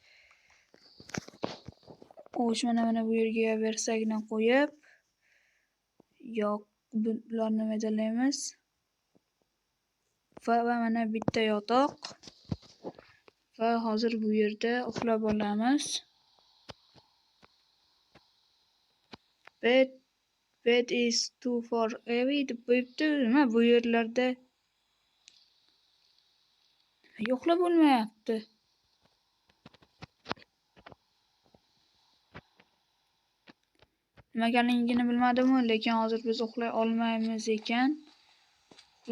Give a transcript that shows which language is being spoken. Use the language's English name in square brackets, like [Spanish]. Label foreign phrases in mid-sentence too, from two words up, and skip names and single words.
[Uzbek] Mana bu yerga versakni qo'yib, bularni maydalaymiz. Va mana bitta yotoq. Va hozir bu yerda uxlab olamiz. [English] Bed is too far away [Uzbek] deb qo'yibdi. Nima bu yerlarda yo'qlab bo'lmayapti. Nimaligini bilmadim, lekin hozir biz uxlay olmaymiz ekan.